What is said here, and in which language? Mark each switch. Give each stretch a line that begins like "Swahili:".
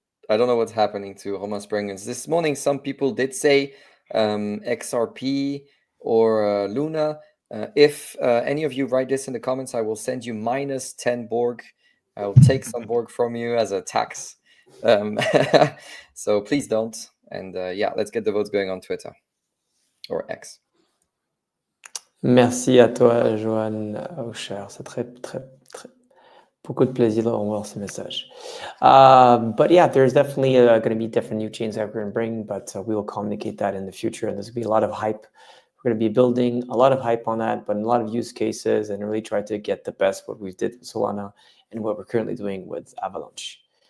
English: I don't know what's happening to Roman Springers. This morning, some people did say XRP or Luna. If any of you write this in the comments, I will send you minus 10 Borg. I will take some Borg from you as a tax. So please don't. And yeah, let's get the votes going on Twitter or X.
French: Merci à toi, Johan Aucher. C'est très beaucoup de plaisir de revoir ce message.
English: But yeah, there's definitely going to be different new chains that we're going to bring, but we will communicate that in the future. And there's going to be a lot of hype. We're going to be building a lot of hype on that, but a lot of use cases and really try to get the best what we did with Solana and what we're currently doing with Avalanche.